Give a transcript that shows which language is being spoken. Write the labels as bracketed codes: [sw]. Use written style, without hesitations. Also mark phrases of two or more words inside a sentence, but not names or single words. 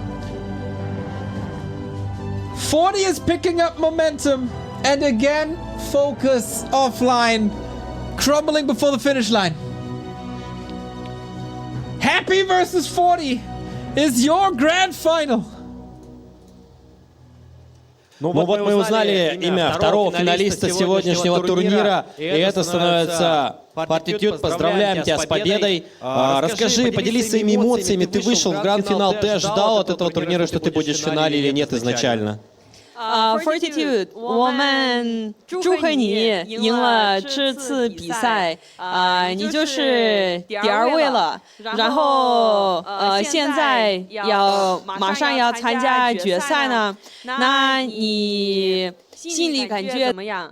[en] 40 is picking up momentum. And again, FoCuS offline. Crumbling before the finish line. Happy versus 40 is your grand final. [ru] Ну вот мы узнали имя второго финалиста сегодняшнего турнира, и это становится Fortitude, поздравляем тебя с победой. Расскажи, поделись своими эмоциями. Ты вышел в гранд-финал, ты ожидал от этого турнира, что ты будешь в финале или нет изначально? [zh] Fortitude，我们祝贺你赢了这次比赛，你就是第2位了。然后现在马上要参加决赛呢，那你心里感觉怎么样？